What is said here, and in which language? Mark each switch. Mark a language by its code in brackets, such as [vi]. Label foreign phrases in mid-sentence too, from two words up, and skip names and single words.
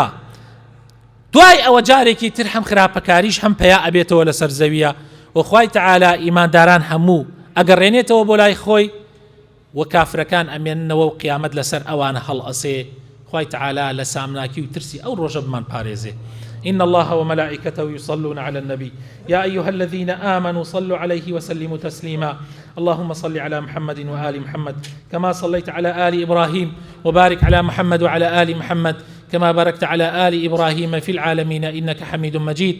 [ckb] دوای ئەوە جارێکی تر هەم خراپەکاریش هەم پەیا ئەبێتەوە لەسەر زەویە، و خوای تەعالا ئیمانداران هەموو ئەگەڕێنێتەوە بۆ لای خۆی، و کافرەکان ئەمێننەوە و قیامەت لەسەر ئەوانە هەڵ ئەسێ. خوای تەعالا لە سامناکی و ترسی ئەو ڕۆژە بمان پارێزێ. [ar] إن الله وملائكته يصلون على النبي يا أيها الذين آمنوا صلوا عليه وسلموا تسليما. اللهم صل على محمد وآل محمد كما صليت على آل إبراهيم، وبارك على محمد وعلى آل محمد كما باركت على آل إبراهيم في العالمين إنك حميد مجيد.